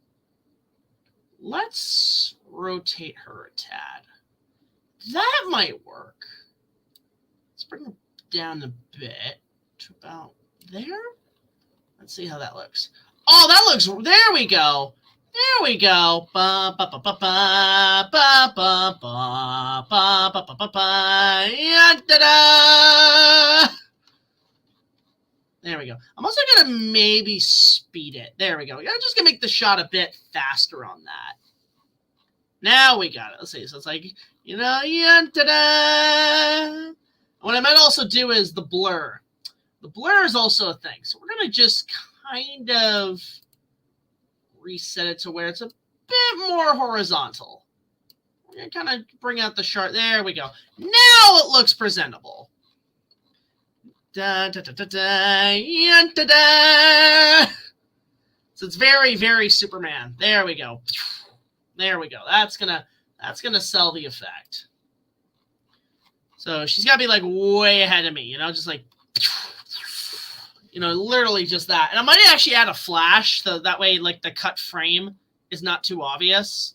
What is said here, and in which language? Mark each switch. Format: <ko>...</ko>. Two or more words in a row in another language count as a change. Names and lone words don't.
<en>Let's rotate her a tad. That might work. Let's bring her down a bit to about there. Let's see how that looks. Oh, that looks, there we go. There we go. Ba ba ba ba ba ba ba ba ba ba ba ba ba. Yeah, da-da! There we go. I'm also gonna maybe speed it. There we go. I'm just gonna make the shot a bit faster on that. Now we got it. Let's see. So it's like, you know, yeah, da-da! What I might also do is the blur. The blur is also a thing. So we're gonna just kind of reset it to where it's a bit more horizontal. We're going to kind of bring out the sharp. There we go. Now it looks presentable. Da, da, da, da, da, yeah, da, da. So it's very, very Superman. There we go. There we go. That's gonna sell the effect. So she's got to be like way ahead of me, you know, just like, you know, literally just that. And I might actually add a flash, so that way, like, the cut frame is not too obvious.</en>